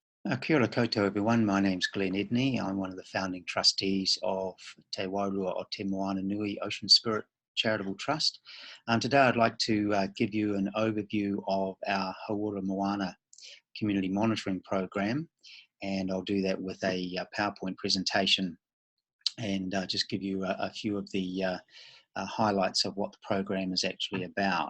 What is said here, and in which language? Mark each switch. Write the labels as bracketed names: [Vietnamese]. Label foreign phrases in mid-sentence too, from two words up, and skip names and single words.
[Māori] Kia ora koutou [English] everyone, my name's Glenn Edney. I'm one of the founding trustees of Te Wairua o Te Moana Nui Ocean Spirit Charitable Trust. Today I'd like to give you an overview of our Hauora Moana community monitoring program, and I'll do that with a PowerPoint presentation and just give you a few of the highlights of what the program is actually about.